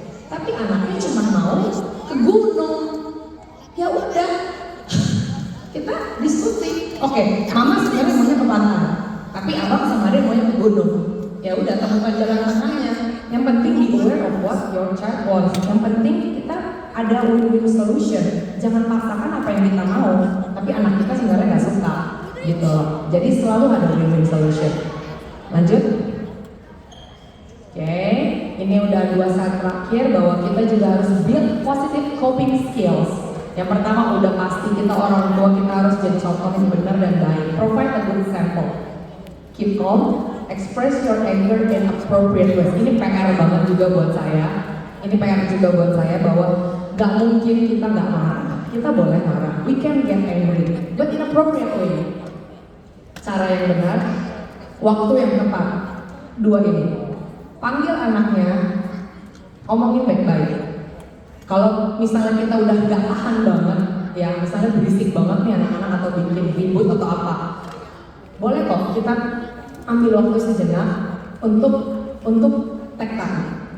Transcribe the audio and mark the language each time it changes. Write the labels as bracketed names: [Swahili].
[Indonesian] Tapi anaknya cuma mau ke gunung. Ya udah, kita diskusi. Oke, mama sebenarnya maunya ke pantai, tapi abang sama dia maunya ke gunung. Ya udah, temukan jalan tengahnya. Yang penting [English] be aware of what your child wants. [Indonesian] Yang penting kita ada win-win solution. Jangan paksakan apa yang kita mau, tapi anak kita sebenarnya nggak suka, gitu loh. Jadi selalu ada win-win solution. Lanjut. Oke, ini udah 2 saat terakhir bahwa kita juga harus [English] build positive coping skills. [Indonesian] Yang pertama udah pasti kita orang tua, kita harus jadi contoh yang benar dan baik. [English] Provide a good example. Keep calm, express your anger in appropriate ways. [Indonesian] Ini PR banget juga buat saya. Ini PR juga buat saya bahwa gak mungkin kita gak marah. Kita boleh marah. [English] We can get angry, but in appropriate way. [Indonesian] Cara yang benar, waktu yang tepat. 2 ini. Panggil anaknya, omongin baik-baik. Kalau misalnya kita udah gak tahan banget, ya misalnya berisik banget nih anak-anak atau bikin ribut atau apa, boleh kok kita ambil waktu sejenak untuk take time.